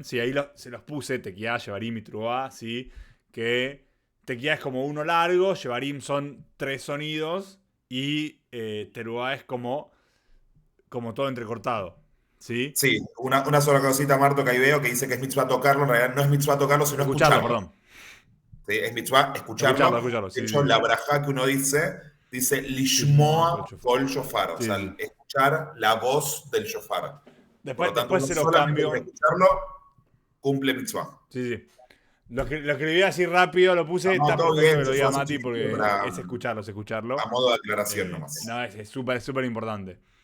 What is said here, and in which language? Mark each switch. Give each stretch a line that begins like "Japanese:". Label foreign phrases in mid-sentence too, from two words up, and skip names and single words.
Spanish: Sí, ahí se los puse, Tequía, Shevarim y Trubá, sí. Que Tequía es como uno largo, Shevarim son 3 sonidos y Terubá es como todo entrecortado. ¿Sí? Sí, una sola cosita, Marto, que ahí veo que dice que es mitzvah tocarlo, en realidad no es mitzvah tocarlo, sino Escucharlo, escucharlo. perdón. ¿Sí? Es mitzvah escucharlo. Escucharlo, De sí, hecho, sí, la sí. brajá que uno dice Lishmoa lishmoa
Hebrew: קול שופר. קול שופר,
Spanish: o Sí, sea, sí. escuchar la voz del shofar. Por lo tanto, Después uno se los solamente por cambio. escucharlo cumple mitzvah. Sí, sí. Lo escribí así rápido, lo puse. No, Está todo perfecto bien, que lo se fue diga así Mati chiquitito porque es escucharlo. a modo de aclaración nomás. No, es súper importante.